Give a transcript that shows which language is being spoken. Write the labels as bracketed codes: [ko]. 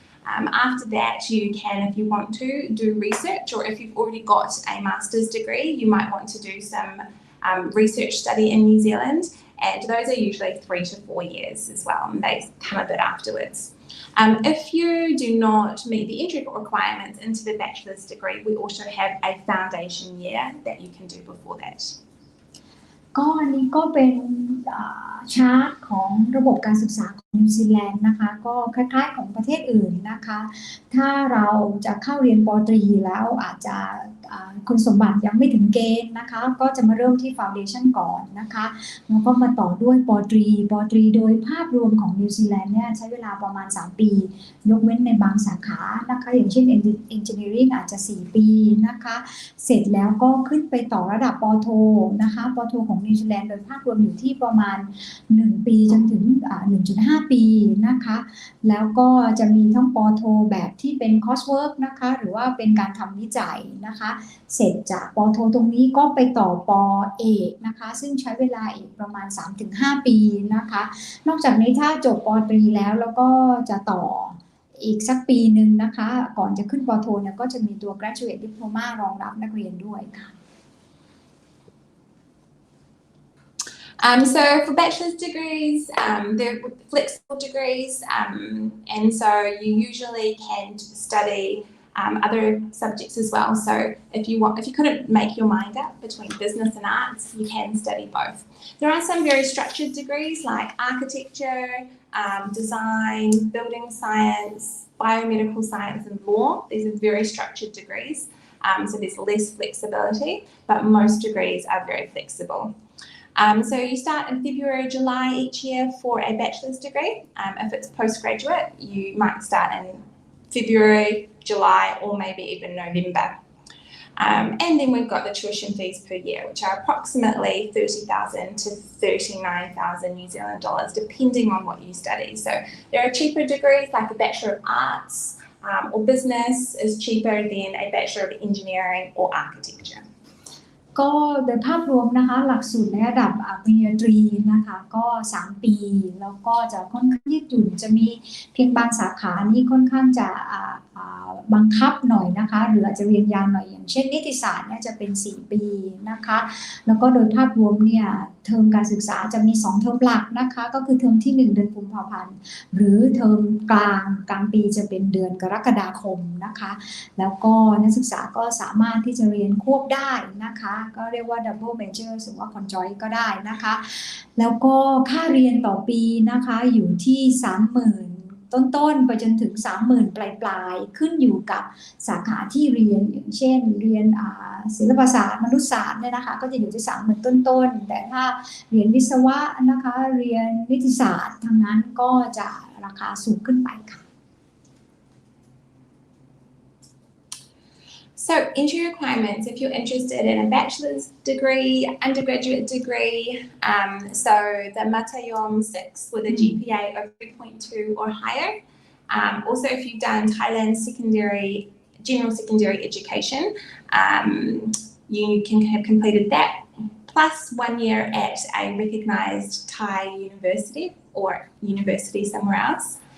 [en] After that, you can, if you want to, do research, or if you've already got a master's degree, you might want to do some research study in New Zealand, and those are usually 3 to 4 years as well, and they come a bit afterwards. If you do not meet the entry requirements into the bachelor's degree, we also have a foundation year that you can do before that. [th] ก็อันนี้ก็เป็นชาร์ตของระบบการศึกษาของนิวซีแลนด์นะคะก็คล้ายๆของประเทศอื่นนะคะถ้าเราจะเข้าเรียนป. ตรีแล้วอาจจะคุณสมบัติยังไม่ถึงเกณฑ์นะคะก็จะมาเริ่มที่ Foundation ก่อนนะคะแล้วก็มาต่อด้วยป. ตรีโดยภาพรวมของนิวซีแลนด์เนี่ยใช้เวลาประมาณ3 ปียกเว้นในบางสาขานะคะอย่างเช่น Engineering อาจจะ4 ปีนะคะเสร็จแล้วก็ขึ้นไปต่อระดับป.โทนะคะป. โทของนิวซีแลนด์โดยภาพรวมอยู่ที่ประมาณ1 ปีจนถึง1.5 ปีนะคะแล้วก็จะมีทั้งป. โทแบบที่เป็น coursework นะคะหรือว่าเป็นการทำวิจัยนะคะเสร็จจากป. โทตรงนี้ก็ไปต่อป. เอกนะคะซึ่งใช้เวลาอีกประมาณ 3-5 ปีนะคะนอกจากนี้ถ้าจบป. ตรีแล้วก็จะต่ออีกสักปีหนึ่งนะคะก่อนจะขึ้นป.โทเนี่ยก็จะมีตัว graduate diploma รองรับนักเรียนด้วยค่ะ [en] So for bachelor's degrees, they're flexible degrees, and so you usually can study other subjects as well. So if you couldn't make your mind up between business and arts, you can study both. There are some very structured degrees like architecture, design, building science, biomedical science, and law. These are very structured degrees, so there's less flexibility, but most degrees are very flexible. So you start in February, July each year for a bachelor's degree. If it's postgraduate, you might start in February, July, or maybe even November. And then we've got the tuition fees per year, which are approximately 30,000 to 39,000 New Zealand dollars, depending on what you study. So there are cheaper degrees like a Bachelor of Arts or Business is cheaper than a Bachelor of Engineering or Architecture. [th] ก็โดยภาพรวมนะคะหลักสูตรในระดับปริญญาตรีนะคะก็3ปีแล้วก็จะค่อนข้างยืดหยุ่นจะมีเพียงบางสาขานี่ค่อนข้างจะ บังคับหน่อยนะคะหรืออาจจะเรียนยาวหน่อยอย่างเช่นนิติศาสตร์เนี่ยจะเป็น4ปีนะคะแล้วก็โดยภาพรวมเนี่ยเทอมการศึกษาจะมี2เทอมหลักนะคะก็คือเทอมที่1เดือนกุมภาพันธ์หรือเทอมกลางปีจะเป็นเดือนกรกฎาคมนะคะแล้วก็นักศึกษาก็สามารถที่จะเรียนควบได้นะคะก็เรียกว่า double major หรือว่า conjoint ก็ได้นะคะแล้วก็ค่าเรียนต่อปีนะคะอยู่ที่ 30,000 ต้นๆไปจนถึง 30,000 ปลายๆขึ้นอยู่กับสาขาที่เรียนอย่างเช่นเรียนศิลปศาสตร์มนุษยศาสตร์เนี่ยนะคะก็จะอยู่ที่ 30,000 ต้นๆแต่ถ้าเรียนวิศวะนะคะเรียนนิติศาสตร์ทางนั้นก็จะราคาสูงขึ้นไปค่ะ [en] So entry requirements, if you're interested in a bachelor's degree, undergraduate degree, so the Matayom 6 with a GPA of 3.2 or higher. Also, if you've done Thailand general secondary education, you can have completed that, plus 1 year at a recognised Thai university or university somewhere else.